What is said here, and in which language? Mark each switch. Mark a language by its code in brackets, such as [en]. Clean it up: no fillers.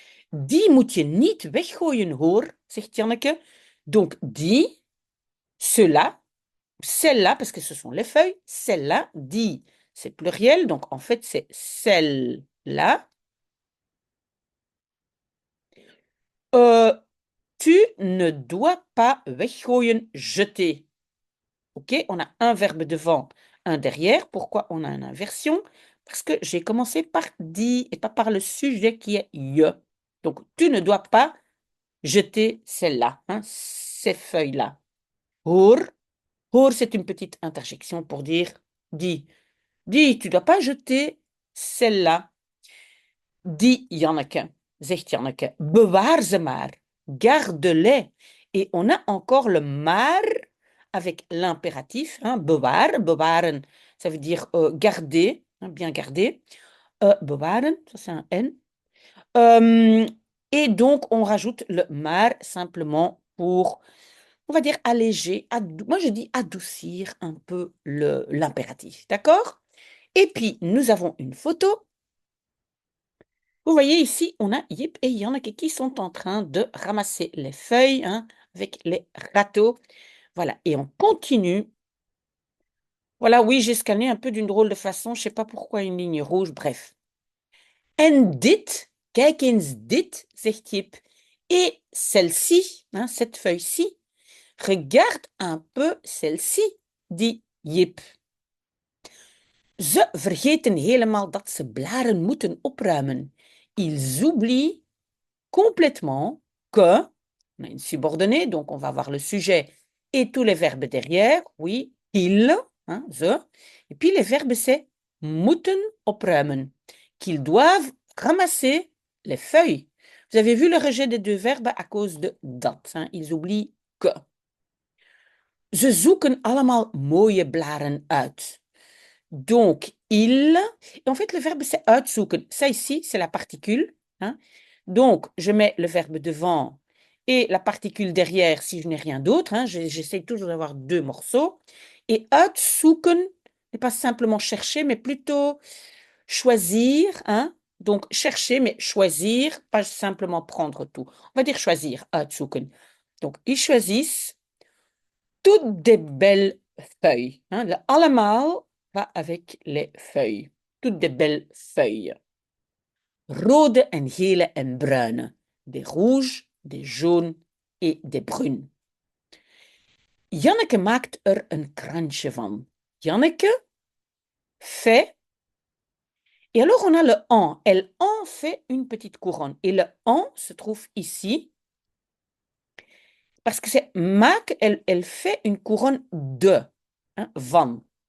[nl] Die moet je niet weggooien hoor, zegt Janneke. [fr] Donc die, cela, celle-là, parce que ce sont les feuilles, celle-là, die, c'est pluriel, donc en fait c'est celle-là. Tu ne dois pas weggooien, jeter. Ok, on a un verbe devant, un derrière. Pourquoi on a une inversion? Parce que j'ai commencé par die et pas par le sujet qui est je. Donc, tu ne dois pas jeter celle-là, hein, ces feuilles-là. Hoor. Hoor, c'est une petite interjection pour dire dis. Dis, tu ne dois pas jeter celle-là. [nl] Dit Janneke, zegt Janneke, bewaar ze maar, [fr] garde-les. Et on a encore le maar avec l'impératif, hein, bewaar, bewaren, ça veut dire garder, hein, bien garder. Bewaren, ça c'est un N. Et donc, on rajoute le maar simplement pour, on va dire, alléger. Moi, je dis adoucir un peu l'impératif, d'accord? Et puis, nous avons une photo. Vous voyez ici, on a Yip et Janneke qui sont en train de ramasser les feuilles hein, avec les râteaux. Voilà, et on continue. Voilà, oui, j'ai scanné un peu d'une drôle de façon. Je ne sais pas pourquoi une ligne rouge, bref. [nl] En dit, kijk eens dit, zegt Jip. [fr] Et celle-ci, hein, cette feuille-ci, regarde un peu celle-ci, dit Jip. [nl] Ze vergeten helemaal dat ze blaren moeten opruimen. [fr] Ils oublient complètement que, on a une subordonnée, donc on va avoir le sujet et tous les verbes derrière, oui, ils, hein, ze, et puis les verbes c'est [nl] moeten opruimen, [fr] qu'ils doivent ramasser les feuilles. Vous avez vu le rejet des deux verbes à cause de dat, hein, ils oublient que. [nl] Ze zoeken allemaal mooie blaren uit. [fr] Donc, il, et en fait, le verbe, c'est uitzoeken. Ça ici, c'est la particule. Hein. Donc, je mets le verbe devant et la particule derrière si je n'ai rien d'autre. Hein. J'essaie toujours d'avoir deux morceaux. Et uitzoeken n'est pas simplement chercher, mais plutôt choisir. Hein. Donc, chercher, mais choisir, pas simplement prendre tout. On va dire choisir, uitzoeken. Donc, ils choisissent toutes des belles feuilles. Hein. Le allemaal va avec les feuilles. Toutes des belles feuilles. [nl] Rode en gele en bruine. [fr] Des rouges, des jaunes et des brunes. [nl] Janneke maakt er een kransje van. [fr] Janneke fait. Et alors on a le en. Elle en fait une petite couronne. Et le en se trouve ici. Parce que c'est maak, elle fait une couronne de. Hein, van.